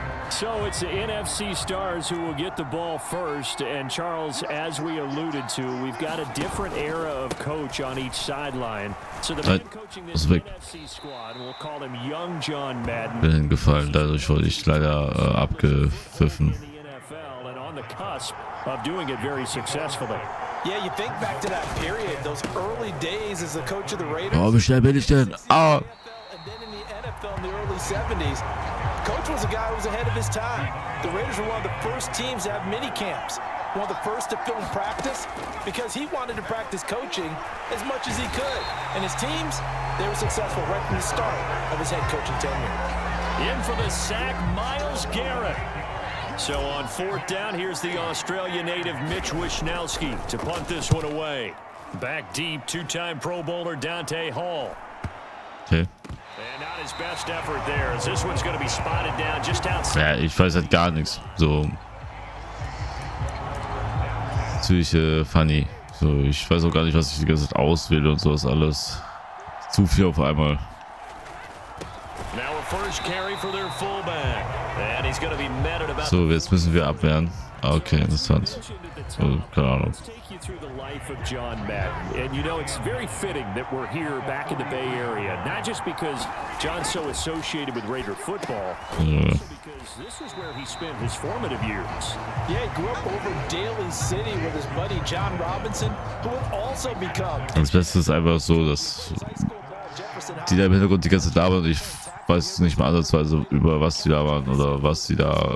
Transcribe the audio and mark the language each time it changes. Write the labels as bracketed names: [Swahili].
[English] So it's the NFC stars who will get the ball first, and Charles, as we alluded to, we've got a different era of coach on each sideline. So the man coaching this NFC squad, we'll call him Young John Madden. [German] Bin hingefallen, dadurch wurde ich leider abgepfiffen. [English] And on the cusp of doing it very successfully. Yeah, you think back to that period, those early days as the coach of the Raiders. [German] Oh, wie schnell bin ich denn? Ah! [English] And then in the NFL in the early 70s, coach was a guy who was ahead of his time. The Raiders were one of the first teams to have mini camps, one of the first to film practice, because he wanted to practice coaching as much as he could. And his teams, they were successful right from the start of his head coaching tenure. In for the sack, Myles Garrett. So on fourth down, here's the Australia native Mitch Wishnowsky to punt this one away. Back deep, two-time Pro Bowler Dante Hall. Okay. And not his best effort there, as this one's going to be spotted down just outside. [German] Ja, ich weiß halt gar nichts. So. Natürlich funny. So, ich weiß auch gar nicht, was ich die ganze Zeit auswähle und sowas alles. Zu viel auf einmal. [English] Now a first carry for their fullback. And he's going to be met at about... [German] So, jetzt müssen wir abwehren. Okay, interessant. Also, keine Ahnung. [English] Let's take you through the life of John Madden. And you know, it's very fitting that we're here back in the Bay Area. Not just because John's so associated with Raider football, but also because this was where he spent his formative years. Yeah, he grew up over Daly City with his buddy John Robinson, who would also become. [German] Das Beste ist einfach so, dass die da im Hintergrund die ganze Zeit labern und ich weiß nicht mal ansatzweise über was die labern oder was die da.